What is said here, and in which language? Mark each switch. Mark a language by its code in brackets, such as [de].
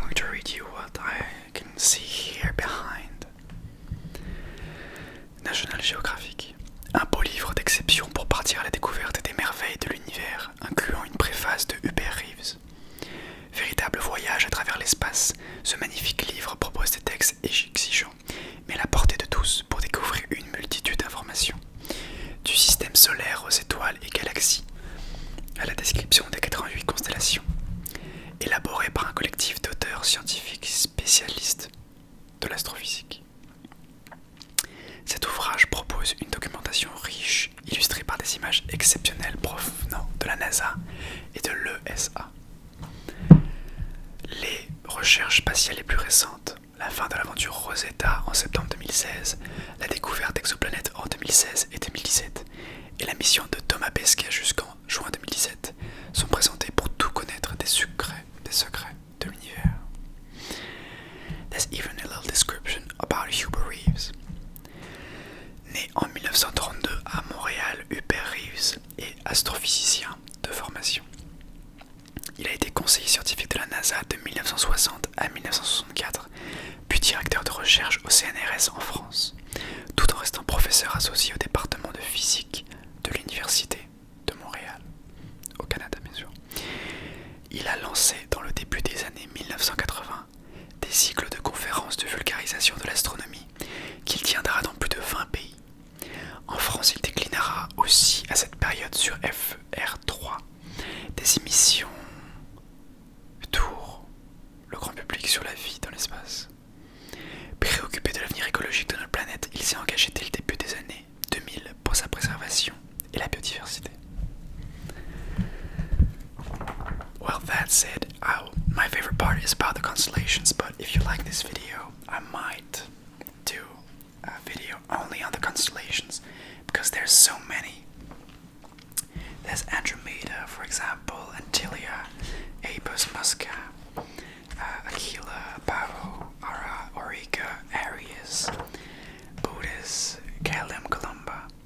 [en] read you what I can see here behind. National Geographic. [fr] Un beau livre d'exception pour partir à la découverte des merveilles de l'univers, incluant une préface de Hubert Reeves. Véritable voyage à travers l'espace, ce magnifique livre propose des textes exigeants, mais à la portée de tous pour découvrir une multitude d'informations. Du système solaire aux étoiles et galaxies, à la description des 88 constellations, élaboré par un collectif d'auteurs scientifiques spécialistes de l'astrophysique. Cet ouvrage propose une documentation riche, illustrée par des images exceptionnelles provenant de la NASA et de l'ESA. Les recherches spatiales les plus récentes, la fin de l'aventure Rosetta en septembre 2016, la découverte d'exoplanètes en 2016 et 2017, et la mission de Thomas Pesquet jusqu'en juin 2017 sont présentées pour tout connaître des secrets de l'univers. [en] There's even a little description about Hubert Reeves. [fr] Né en 1932 à Montréal, Hubert Reeves est astrophysicien de formation. Il a été conseiller scientifique de la NASA de 1960 à 1964, puis directeur de recherche au CNRS en France, tout en restant professeur associé au département de physique de l'Université de Montréal, au Canada bien sûr. Il a lancé dans le début des années 1980 des cycles de conférences de vulgarisation de l'astronomie qu'il tiendra dans plus de 20 pays. En France, il déclinera aussi à cette période sur FR3 des émissions Tour, le grand public sur la vie dans l'espace. Préoccupé de l'avenir écologique de notre planète, il s'est engagé dès le début des années 2000 pour sa préservation et la biodiversité. [en] Well, that said, my favorite part is about the constellations, but if you like this video, I might do a video only on the constellations, because there's so many. There's Andromeda, for example, Antilia, Apus Musca, Aquila, Pavo, Auriga, Aries, Boötis, Calum, Columba.